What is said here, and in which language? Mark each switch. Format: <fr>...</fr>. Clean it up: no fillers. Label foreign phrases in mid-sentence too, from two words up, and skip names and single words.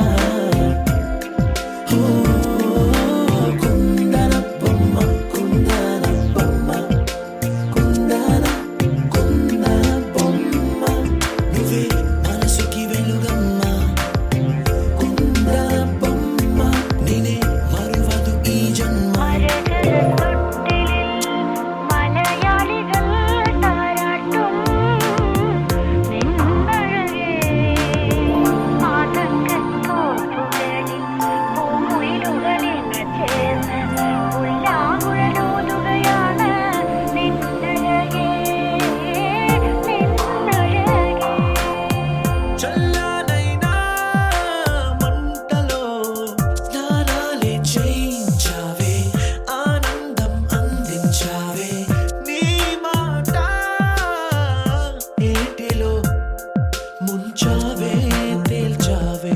<te>ఓ కుందన బొమ్మ కుందన బొమ్మ కుందన కుందన బొమ్మ. నువ్వే మనసుకి వెలుగమ్మ. కుందన బొమ్మ నేనే మరువదు ఈ జన్మ.</te> <ml>മലയാളികൾ താരാട്ടും നിന്നഴകേ ആതങ്കത്തോപ്പുകളിൽ പൂമുയിലുകളിൽ ചേർന്ന് ഉല്ലാകുഴലൂതുകയാണ് നിന്നഴകേ നിന്നഴകേ.</ml> <te>చల్లనైనా మంటలో స్నానాలే చేయించావే. ఆనందం అందించావే. నీ మాట ఏటిలో ముంచావే తేల్చావే.</te>